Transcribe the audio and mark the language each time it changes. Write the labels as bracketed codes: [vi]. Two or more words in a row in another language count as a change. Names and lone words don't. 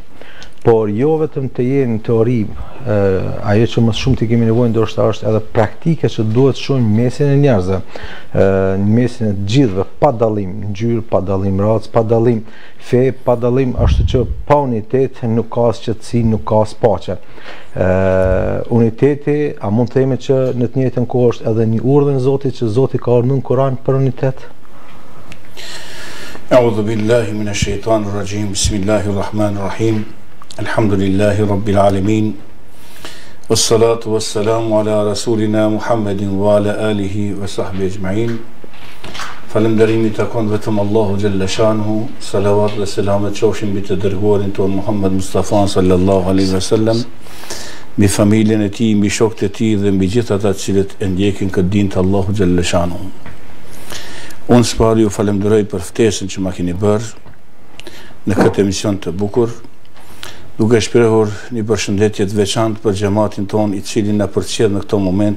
[sq] Por jo vetëm të jenë në teori, ajo që më shumë të kemi nevojë ndoshta është edhe praktike që duhet shumë në mesin e njerëzve, në mesin e të gjithëve, pa dallim ngjyrë, pa dallim racë, pa dallim fe, pa dallim, ashtu që pa unitet nuk ka qetësi, nuk ka paqe. Uniteti, a mund të themi që në të njëjtën kohë është edhe një urdhër e Zotit që Zoti ka urdhëruar në Kur'an për unitet? [ar] أعوذ بالله من الشيطان الرجيم. بسم الله الرحمن الرحيم. الحمد لله رب العالمين. والصلاة والسلام على رسولنا محمد وعلى آله وصحبه أجمعين. [sq] Falënderimi takon vetëm Allahu [ar] جل شأنه. [sq] Salavat dhe selamet qofshin mbi të dërguarin ton Muhammed Mustafa [ar] صلى الله عليه وسلم, [sq] mbi familjen e tij, mbi shokët e tij dhe mbi gjithë ata të cilët e ndjekin këtë dinë të Allahu [ar] جل شأنه. [sq] Unë s'pari ju falemderoj për ftesën që ma keni bërë në këtë emision të bukur, duke shprehur një përshëndetje të veçantë për xhamatin ton i cili na përcjell në këto momente.